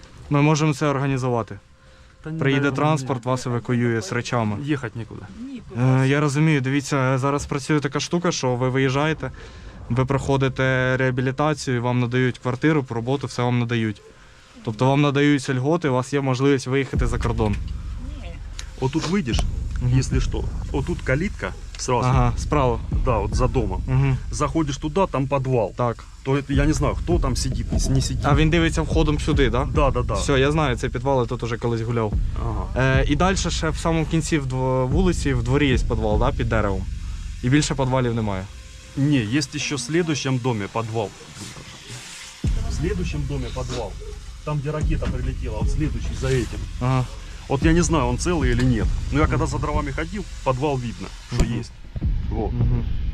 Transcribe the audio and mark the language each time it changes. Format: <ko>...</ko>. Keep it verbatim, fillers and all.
<uk>Ми можемо це організувати. Приїде транспорт, вас евакуює з речами. Їхати нікуди. Е, Я розумію, дивіться, зараз працює така штука, що ви виїжджаєте, ви проходите реабілітацію, вам надають квартиру, роботу, все вам надають. Тобто вам надаються льготи, у вас є можливість виїхати за кордон.</uk> <ru>Вот тут выйдешь, если что, вот тут калитка, сразу. Ага, справа. Да, вот за домом. Угу. Заходишь туда, там подвал. Так. То это, я не знаю, кто там сидит, не с- не сидит.</ru> <uk>А він дивиться входом сюди, так?</uk> <ru>Да? Да, да, да.</ru> <uk>Все, я знаю, цей підвал, я тут уже колись гуляв. Ага. Е, і далі ще в самому кінці в дво- вулиці, в дворі є підвал, да, під деревом. І більше підвалів немає.</uk> <ru>Не, есть еще в следующем доме подвал. В следующем доме подвал. Там, где ракета прилетела, вот следующий за этим. Ага. Вот я не знаю, он целый или нет. Но я когда за дровами ходил, подвал видно, что есть. Вот. Угу.</ru>